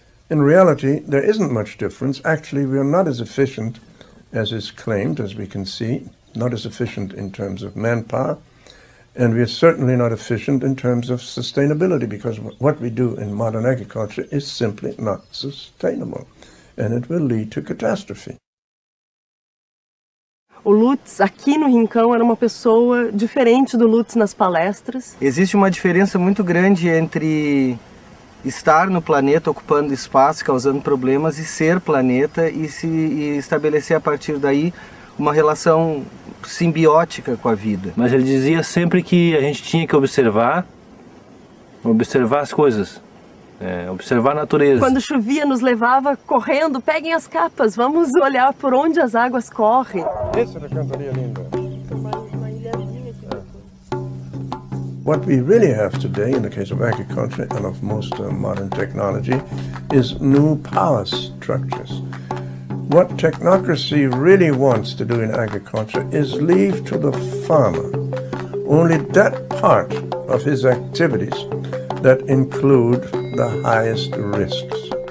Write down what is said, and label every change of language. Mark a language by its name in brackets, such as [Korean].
[English] In reality, there isn't much difference. Actually, we are not as efficient as is claimed, as we can see, not as efficient in terms of manpower, and we are certainly not efficient in terms of sustainability, because what we do in modern agriculture is simply not sustainable, and it will lead to catastrophe. [Portuguese] O Lutz, aqui no Rincão, era uma pessoa diferente do Lutz nas palestras. Existe uma diferença muito grande entre estar no planeta ocupando espaço, causando problemas, e ser planeta e estabelecer a partir daí uma relação simbiótica com a vida. Mas ele dizia sempre que a gente tinha que observar as coisas, observar a natureza. Quando chovia, nos levava correndo, peguem as capas, vamos olhar por onde as águas correm. Essa é a cantoria linda. [English] What we really have today, in the case of agriculture and of most modern technology, is new power structures. What technocracy really wants to do in agriculture is leave to the farmer only that part of his activities that include the highest risks.